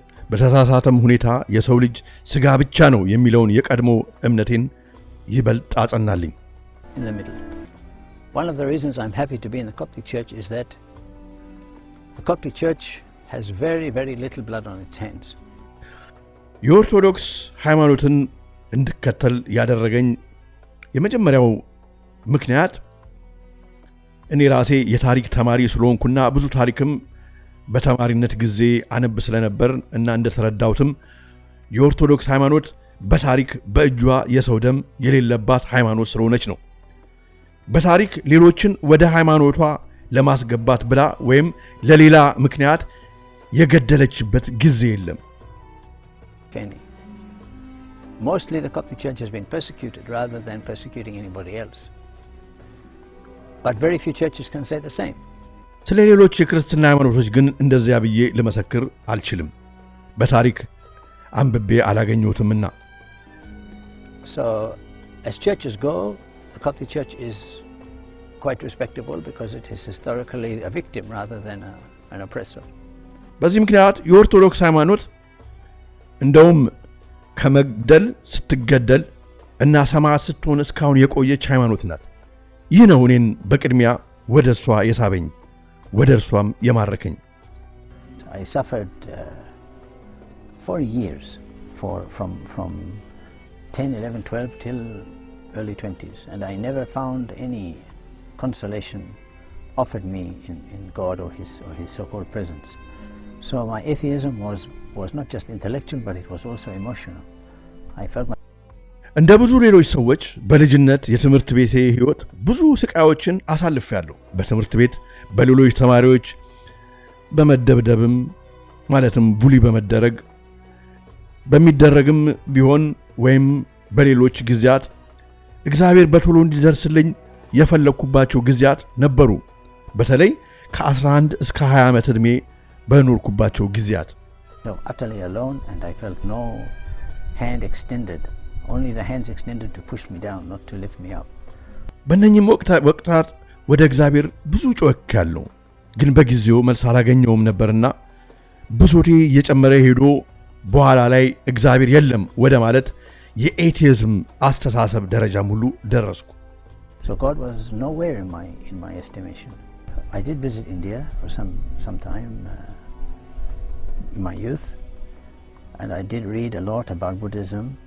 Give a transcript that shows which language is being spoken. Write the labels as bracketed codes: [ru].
[am] በተሳሳተም ሁኔታ የሰው ልጅ ስጋ ብቻ ነው የሚለውን የቀድሞ እምነቴን ይበልጥ አጸናልኝ። [en] In the middle. One of the reasons I'm happy to be in the Coptic Church is that the Coptic Church has very, very little blood on its hands. [am] የኦርቶዶክስ ሃይማኖትን እንድከተል ያደረገኝ የመጀመሪያው ምክንያት እኔ ራሴ የታሪክ ተማሪ ስለሆንኩና ብዙ ታሪክም በተማሪነት ጊዜ አነብ ስለነበር እና እንደተረዳውትም የኦርቶዶክስ ሃይማኖት በታሪክ በእጇ የሰው ደም የሌለባት ሃይማኖት ስለሆነች ነው። በታሪክ ሌሎችን ወደ ሃይማኖቷ ለማስገባት ብላ ወይም ለሌላ ምክንያት የገደለችበት ጊዜ የለም። [en] Mostly the Coptic Church has been persecuted rather than persecuting anybody else. But very few churches can say the same. [am] ስለ ሌሎች የክርስትና ሃይማኖቶች ግን እንደዚያ ብዬ ለመሰክር አልችልም። በታሪክ አንብቤ አላገኘሁትምና። [en] So as churches go, the Coptic Church is quite respectable because it is historically a victim rather than an oppressor. [am] በዚህ ምክንያት የኦርቶዶክስ ሃይማኖት እንደውም ከመግደል ስትገደል እና ሰማዕት ስትሆን እስካሁን የቆየች ሃይማኖት ናት። ይህ ነው እኔን በቅድሚያ ወደ እሷ የሳበኝ ወደ እርሷም የማረከኝ። [en] I suffered for years from 10, 11, 12 till early 20s, and I never found any consolation offered me in God or his so-called presence. So my atheism was not just intellectual, but it was also emotional. I felt [am] እንደ ብዙ ሌሎች ሰዎች በልጅነት የትምህርት ቤቴ ህይወት ብዙ ስቃዮችን አሳልፌያለሁ። በትምህርት ቤት በሌሎች ተማሪዎች በመደብደብም ማለትም ቡሊ በሚደረግም ቢሆን ወይም በሌሎች ጊዜያት እግዚአብሔር በቶሎ እንዲደርስልኝ የፈለኩባቸው ጊዜያት ነበሩ። በተለይ ከ11 እስከ 20 ዓመት ዕድሜ በኖርኩባቸው ጊዜያት [en] utterly alone, and I felt no hand extended, only the hands extended to push me down, not to lift me up. [am] በእነኚህም ወቅታት ወደ እግዚአብሔር ብዙ ጮህኩ፣ ግን በጊዜው መልስ አላገኘሁም ነበርና ብሶቴ እየጨመረ ሄዶ በኋላ ላይ እግዚአብሔር የለም ወደ ማለት የኤቲዝም አስተሳሰብ ደረጃ ሙሉ ደረስኩ። [en] So God was nowhere in my estimation. I did visit India for some time in my youth, and I did read a lot about Buddhism.